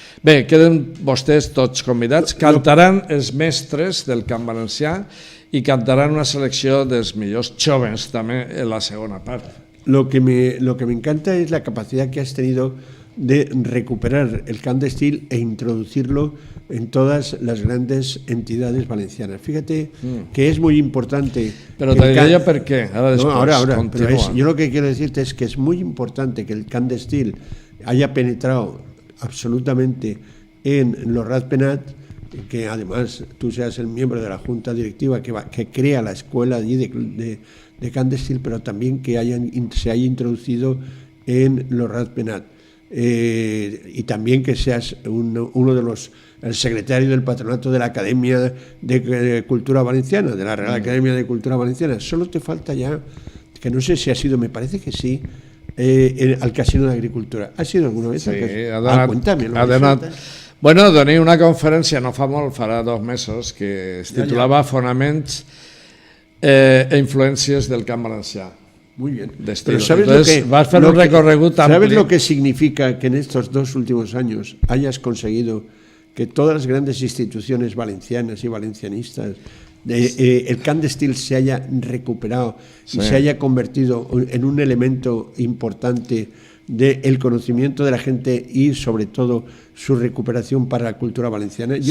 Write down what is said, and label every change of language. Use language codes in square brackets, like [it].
[ca] Bé, queden vostès tots convidats, cantaran els mestres del camp valencià i cantaran una selecció dels millors jóvens també en la segona part. [es] Lo que me encanta es la capacidad que has tenido de recuperar el cant d'estil e introducirlo en todas las grandes entidades valencianas. Fíjate que es muy importante. Pero te diré yo por qué. Ahora después. No, ahora. Continúa. Yo lo que quiero decirte es que es muy importante que el cant d'estil haya penetrado absolutamente en los Ratpenat, que además tú seas el miembro de la junta directiva que crea la escuela allí de cant d'estil, pero también que se haya introducido en los Ratpenat. Y también que seas uno de el secretario del patronato de la Academia de Cultura Valenciana, de la Real Academia de Cultura Valenciana. Solo te falta ya, que no sé si ha sido, me parece que sí, al Casino de Agricultura. ¿Ha sido alguna vez? Sí, cuéntame. [ca] Bueno, doné una conferència no fa molt, farà 2 mesos, que es titulava Fonaments e influències del camp valencià. [es] Muy bien. Pero ¿sabes vas a hacer un recorrido tan ¿Sabes lo que significa que en estos 2 últimos años hayas conseguido que todas las grandes instituciones valencianas y valencianistas, el cant d'estil se haya recuperado y se haya convertido en un elemento importante del conocimiento de la gente y sobre todo su recuperación para la cultura valenciana?